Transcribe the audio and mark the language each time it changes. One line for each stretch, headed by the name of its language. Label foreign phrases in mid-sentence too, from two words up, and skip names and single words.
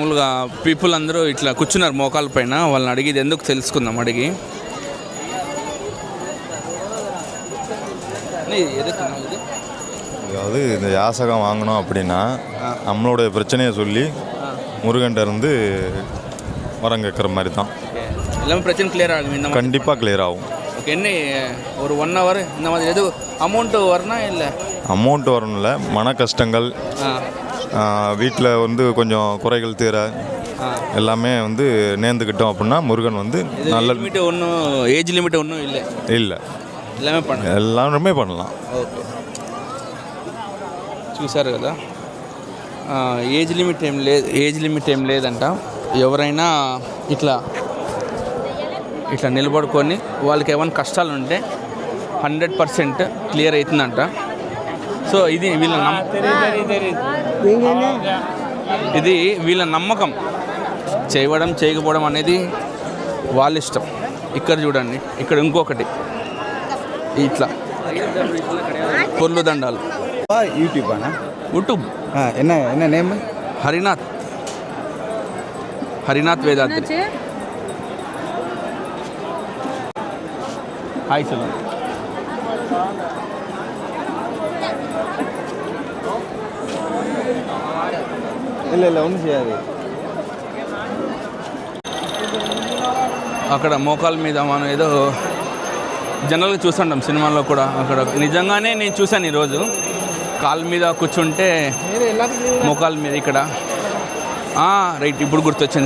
Telugu: మామూలుగా పీపుల్ అందరూ ఇట్లా కూర్చున్నారు మోకాల పైన. వాళ్ళని అడిగి ఎందుకు తెలుసుకుందాం అడిగి.
Tamil: அதாவது இந்த யாசகம் வாங்கணும் அப்படின்னா நம்மளுடைய பிரச்சனையை சொல்லி முருகன்ட்ட இருந்து வரம் கேட்குற மாதிரி தான். எல்லாமே பிரச்சனை கிளியர் ஆகும் இந்த மாதிரி. கண்டிப்பாக கிளியர் ஆகும். ஓகே, என்ன ஒரு 1 hour இந்த மாதிரி எது அமௌண்ட்டு வரணும் இல்லை? அமௌண்ட் வரணும்ல, மன கஷ்டங்கள், வீட்டில் வந்து கொஞ்சம் குறைகள் தீர எல்லாமே வந்து நேர்ந்துக்கிட்டோம் அப்படின்னா முருகன் வந்து நல்ல லிமிட் ஒன்றும்
English: age limit
Tamil: ஒன்றும் இல்லை. இல்லை, எல்லாமே பண்ணலாம்.
Telugu: ఓకే, చూసారు కదా,
English: age limit
Telugu: ఏం లేదంట. ఎవరైనా ఇట్లా నిలబడుకొని వాళ్ళకి ఏమైనా కష్టాలు ఉంటే 100% క్లియర్ అవుతుందంట. సో ఇది వీళ్ళ నమ్మకం. చేయకపోవడం అనేది వాళ్ళ ఇష్టం. ఇక్కడ చూడండి, ఇక్కడ ఇంకొకటి ఇట్లా పొర్లు దండాలు.
Tamil: యూట్యూబ్ என்ன நேம்? హరినాథ్ వేదాద్రి. హాయ్ சொல்லுங்க. இல்லை ஒன்றும் செய்யாது.
Telugu: అక్కడ మోకాల మీద మనం ఏదో జనరల్గా చూస్తుంటాం సినిమాల్లో కూడా. అక్కడ నిజంగానే నేను చూశాను ఈరోజు. కాళ్ళ మీద కూర్చుంటే మోకాల మీద ఇక్కడ రైట్, ఇప్పుడు గుర్తొచ్చింది.